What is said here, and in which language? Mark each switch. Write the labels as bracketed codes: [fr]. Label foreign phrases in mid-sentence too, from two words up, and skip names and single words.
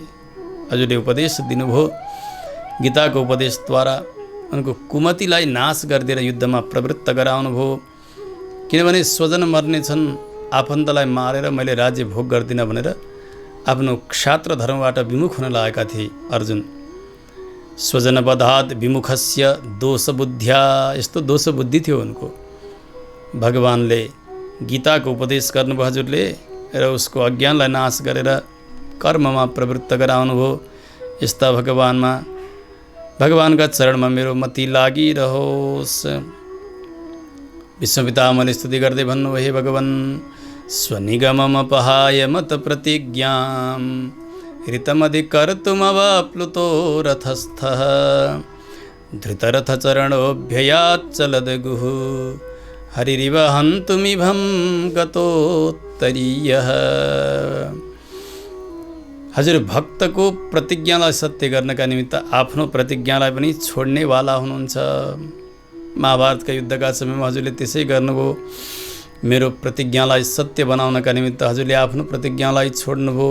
[ne] हजुरले उपदेश दिनुभयो, गीताको उपदेशद्वारा उनको कुमतिलाई नाश गरिदिएर युद्धमा प्रवृत्त गराउनुभयो। किनभने स्वजन मर्ने छन्, आफन्तलाई मारेर मैले राज्य भोग गर्दिनँ भनेर आफ्नो क्षात्र धर्मबाट विमुख हुन लागेका थिए अर्जुन। [sa] स्वजन बधात विमुखस्य दोष बुद्ध्या, [ne] यस्तो दोष बुद्धि थियो उनको। भगवानले गीताको उपदेश गर्नुभयो हजुरले र उसको अज्ञानलाई नाश गरेर कर्ममा प्रवृत्त गराउनुभयो। यस्ता भगवानका चरणमा मेरो मति लागिरहोस्। विश्वपितामहले स्तुति गर्दै भन्नुभयो, [sa] हे भगवान, स्वनिगममपहाय मत प्रतिज्ञां ऋतमधिकर्तुमवाप्लुतो रथस्थः धृतरथचरणोऽभ्ययाच्चलदगुः हरिरिव हन्तुमिभं गतोत्तरीयः। [ne] हजुर भक्तको प्रतिज्ञालाई सत्य गर्नका निमित्त आफ्नो प्रतिज्ञालाई पनि छोड्नेवाला हुनुहुन्छ। महाभारतका युद्धका समयमा हजुरले त्यसै गर्नुभयो। मेरो प्रतिज्ञालाई सत्य बनाउनका निमित्त हजुरले आफ्नो प्रतिज्ञालाई छोड्नुभयो।